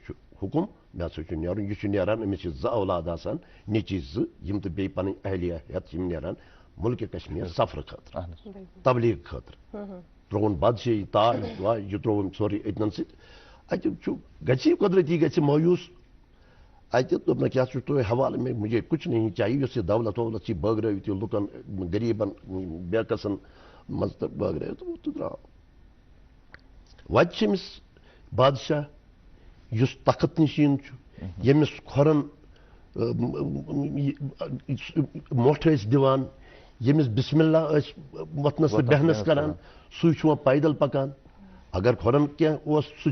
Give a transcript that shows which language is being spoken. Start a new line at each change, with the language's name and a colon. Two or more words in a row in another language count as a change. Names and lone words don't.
Kashmiri: چھُ حُکُم مےٚ ہسا چھُ نیرُن یہِ چھُ نیران أمِس چھِ 2 اولاد آسان نیٚچی 2 یِم تہٕ بیٚیہِ پنٕنۍ اہلیہ ہٮ۪تھ یِم نیران مُلکہِ کشمیٖر سفرٕ خٲطرٕ تبلیغ خٲطرٕ ترٛووُن بادشٲہی تاج واج یہِ ترٛووُن سورُے أتنن سۭتۍ اَتہِ چھُ گژھِ قۄدرٔتی گژھِ مایوٗس اتہِ دوٚپنکھ کیٛاہ چھُ تُہۍ حوالہٕ مےٚ
Urdu: مجھے کچھ نہیں چاہیے
Kashmiri: یۄس یہِ دولت وولت چھِ بٲگرٲوِتھ یہِ لُکن غریٖبن بیکسن منٛز تہٕ بٲگرٲوِتھ تہٕ درٛاو وتہِ چھِ أمِس بادشاہ یُس تخت نشیٖن چھُ ییٚمِس کھۄرن مۄٹھ ٲسۍ دِوان ییٚمِس
Arabic: بسم اللہ
Kashmiri: ٲسۍ وۄتھنس تہٕ بیہنس کران سُے چھُ وۄنۍ پیدل پکان اگر کھۄرن کینٛہہ اوس سُہ